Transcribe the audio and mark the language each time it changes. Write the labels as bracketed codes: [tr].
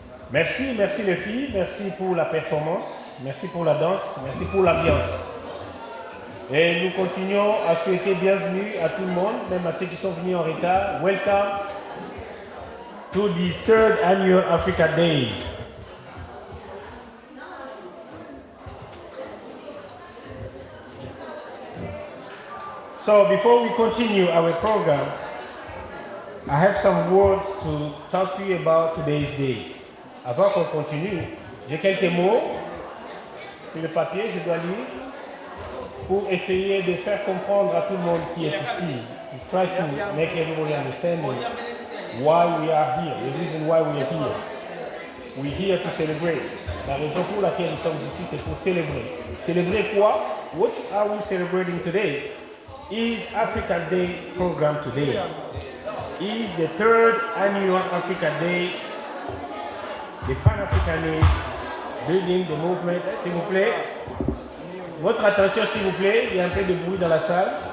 [fr] Merci, merci les filles, merci pour la performance, merci pour la danse, merci pour l'ambiance. Et nous continuons à souhaiter bienvenue à tout le monde, même à ceux qui sont venus en retard. [en] Welcome to this third annual Africa Day. So before we continue our program, I have some words to talk to you about today's date. [fr] Avant qu'on continue, j'ai quelques mots sur le papier, je dois lire, pour essayer de faire comprendre à tout le monde qui est ici, [en] to try to make everybody understand why we are here, the reason why we are here. we're here to celebrate. [fr] La raison pour laquelle nous sommes ici, c'est pour célébrer. Célébrer quoi? [en] What are we celebrating today? Is Africa Day program today. Is the 3rd annual Africa Day, the Pan-Africanism, building the movement. [fr] S'il vous plaît, votre attention s'il vous plaît, il y a un peu de bruit dans la salle.